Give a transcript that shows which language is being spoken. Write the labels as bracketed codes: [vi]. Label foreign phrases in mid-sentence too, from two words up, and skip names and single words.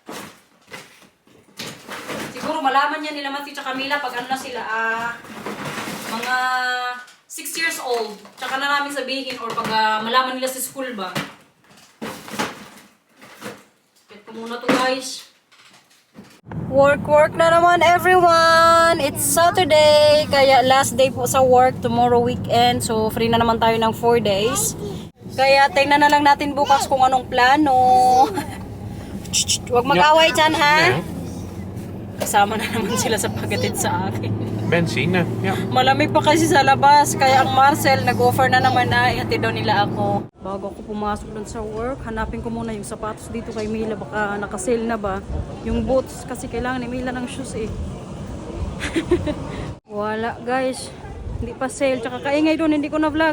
[tl] Siguro malaman niya nila Matthew at Camila pag na sila, mga 6 years old. Tsaka na namin sabihin or pag malaman nila sa school ba. Kaya ko muna to guys. Work na naman everyone! [en] It's Saturday, [tl] kaya [en] last day [tl] po sa work, [en] tomorrow weekend. [tl] So free na naman tayo ng 4 days. Kaya tingnan na lang natin bukas kung anong plano. Huwag mag-away dyan ha! Kasama na naman sila sa pagkatid sa akin. [nl] Benzine, ja. [tl] Malamig pa kasi sa labas, kaya ang Marcel nag-offer na naman na ihatid daw nila ako. Bago ako pumasok dun sa work, hanapin ko muna yung sapatos dito kay Mila, baka nakasale na ba. Yung boots, kasi kailangan ni Mila ng shoes eh. Wala guys, hindi pa sale, tsaka kaingay doon, hindi ko na vlog.